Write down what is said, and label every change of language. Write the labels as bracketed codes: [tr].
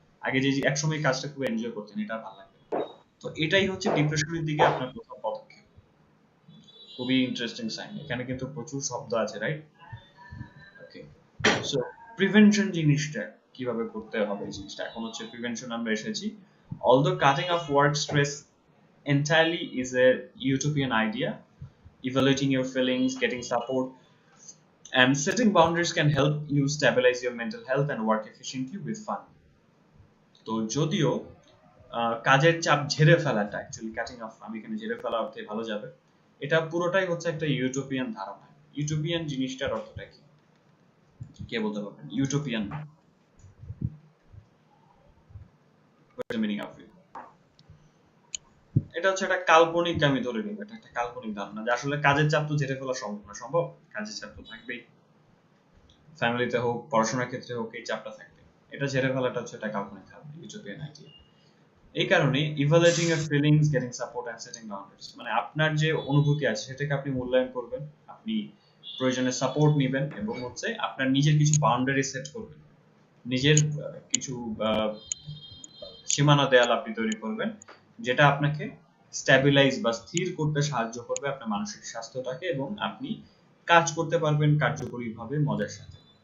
[bn] আগে যে একসময় কাজটা খুব এনজয় করতেন, এটা ভালো লাগবে না। তো এটাই হচ্ছে ডিপ্রেশনের দিকে আপনার প্রথম পদক্ষেপ। খুবই ইন্টারেস্টিং সাইন। এখানে কিন্তু প্রচুর শব্দ আছে, রাইট? ওকে, সো প্রিভেনশন জিনিসটা কিভাবে করতে হবে, এই জিনিসটা এখন হচ্ছে প্রিভেনশন আমরা এসেছি। [en] Although cutting off work stress entirely is a utopian idea, evaluating your feelings, getting support, and setting boundaries can help you stabilize your mental health and work efficiently with fun. [bn] তো যদিও কাজের চাপ ঝেড়ে ফেলাটা, actually cutting of, আমি এখানে ঝেড়ে ফেলা অর্থে ভালো যাবে, এটা পুরোটাই হচ্ছে একটা ইউটোপিয়ান ধারণা। ইউটোপিয়ান জিনিসটার অর্থটা কি, কে বলতে পারবেন? [en] Utopian, what's the meaning of it? [bn] এটা হচ্ছে একটা কাল্পনিক, আমি ধরে নিব এটা একটা কাল্পনিক ধারণা যে আসলে কাজের চাপ তো ঝেড়ে ফেলা সম্ভব না। সম্ভব? কাজের চাপ তো থাকবেই, ফ্যামিলিতে হোক, পড়াশোনার ক্ষেত্রে হোক, এই চাপটা থাকবে। এটা ঝেড়ে ফেলাটা হচ্ছে একটা কাল্পনিক ধারণা, ইউটোপিয়ান আইডিয়া। এই কারণে [en] evaluating your feelings, getting support and setting boundaries, [bn] মানে আপনার যে অনুভূতি আছে সেটাকে আপনি মূল্যায়ন করবেন, আপনি প্রয়োজনে সাপোর্ট নেবেন, এবং হচ্ছে আপনার নিজের কিছু বাউন্ডারি সেট করবেন, নিজের কিছু সীমানা দেয়াল আপনি তৈরি করবেন, যেটা আপনাকে স্ট্যাবিলাইজ বা স্থির করতে সাহায্য করবে আপনার মানসিক স্বাস্থ্যটাকে, এবং আপনি কাজ করতে পারবেন কার্যকরীভাবে মজার সাথে।